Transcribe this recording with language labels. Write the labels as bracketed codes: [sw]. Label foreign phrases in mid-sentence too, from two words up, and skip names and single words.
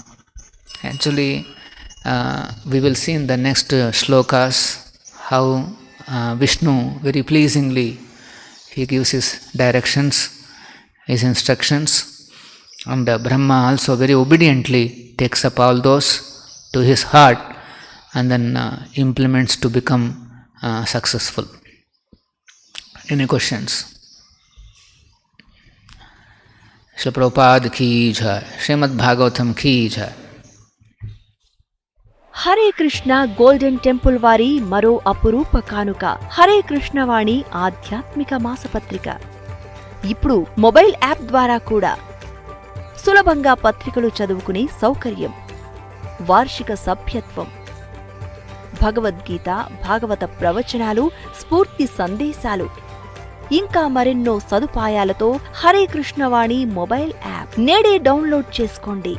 [en] Actually, we will see in the next shlokas how Vishnu very pleasingly he gives his directions, his instructions, and Brahmā also very obediently takes up all those to his heart and then implements to become successful. Any questions? Srila Prabhupada [hi] की जय, [en] Srimad Bhagavatam [hi] की जय. [te] హరే కృష్ణ గోల్డెన్ టెంపుల్ వారి మరో అపురూప కానుక హరే కృష్ణవాణి ఆధ్యాత్మిక మాసపత్రిక. ఇప్పుడు మొబైల్ యాప్ ద్వారా కూడా సులభంగా పత్రికలు చదువుకునే సౌకర్యం, వార్షిక సభ్యత్వం, భగవద్గీత, భాగవత ప్రవచనాలు, స్ఫూర్తి సందేశాలు, ఇంకా మరెన్నో సదుపాయాలతో హరే కృష్ణవాణి మొబైల్ యాప్ నేడే డౌన్లోడ్ చేసుకోండి.